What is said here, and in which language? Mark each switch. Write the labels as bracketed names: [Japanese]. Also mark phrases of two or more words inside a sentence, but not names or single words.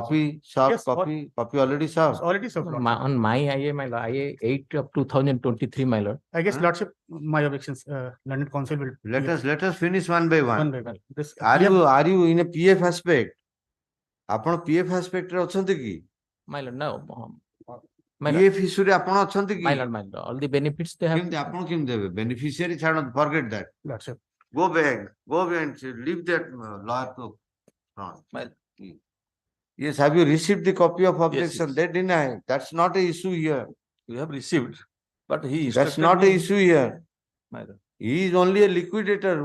[English] copy, served, Yes, copy already served. It's already served, Lordship. On my IA, my lord, IA 8 of 2023, my lord. I guess, Lordship, my objections, London Council will. Let us finish one by one. One by one. This, Are we have- you in a PF aspect? [Odia] ଆପଣ PF aspect ରେ ଅଛନ୍ତି କି? [English] My lord, no. My lord, PF issue [Odia] ରେ ଆପଣ ଅଛନ୍ତି କି? [English] my lord, all the benefits they have. [Odia] କେମିତି ଆପଣ କେମିତି ଦେବେ? Beneficiary ଛାଡନ୍ତୁ, [English] forget that. Lordship. Go back, leave that lawyer to front. Yes, have you received the copy of objection? yes. They deny. That's not a issue here. We have received, but he That's instructed not a me- issue here. My lord. He is only a liquidator.